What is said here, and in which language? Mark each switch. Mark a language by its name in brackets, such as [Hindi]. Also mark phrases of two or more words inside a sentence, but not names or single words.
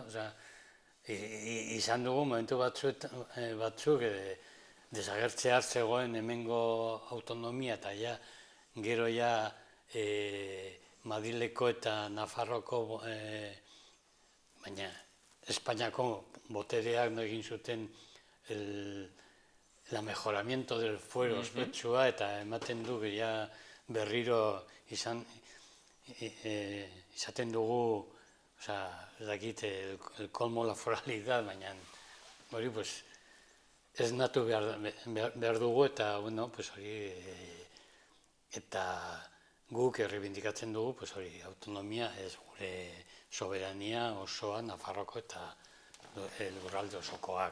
[Basque] Izan dugu momentu batzuk desagertzea zegoen hemengo autonomia eta gero Madrileko eta Nafarroko, baina Espainiako botereak egin zuten [Spanish] la mejoramiento del fuero [Basque] ospetsua eta ematen du berriro izaten dugu, ez dakit, [Spanish] el colmo la foralidad, [Basque] baina hori ez natu behar dugu eta hori eta guk errebindikatzen dugu hori autonomia ez gure soberania osoa Nafarroko eta lurralde osokoak.